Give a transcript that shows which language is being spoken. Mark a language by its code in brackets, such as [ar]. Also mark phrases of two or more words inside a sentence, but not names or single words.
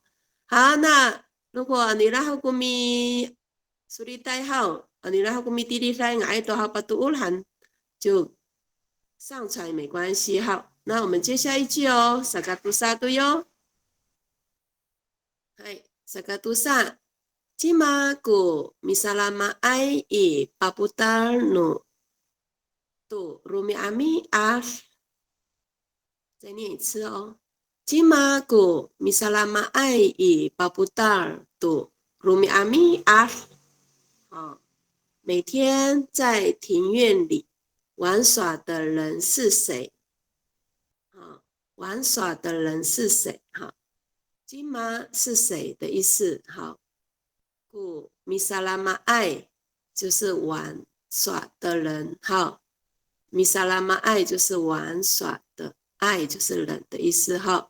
[zh] 好，那如果你拉好古米苏里带好，你拉好古米滴滴带爱多好把杜乌兰就上传没关系。好，那我们接下一句哦，萨嘎杜萨杜哟。嗨，萨嘎杜萨。 [ami] Cima ku misalama ai I paputar nu tu rumi ami af， [zh] 再念一次哦。 [ami] Cima ku misalama ai I paputar tu rumi ami af， [zh] 好，每天在庭院里玩耍的人是谁？好，玩耍的人是谁？好，Cima是谁的意思？好。故米萨拉玛爱就是玩耍的人，好，米萨拉玛爱就是玩耍的，爱就是人的意思，好。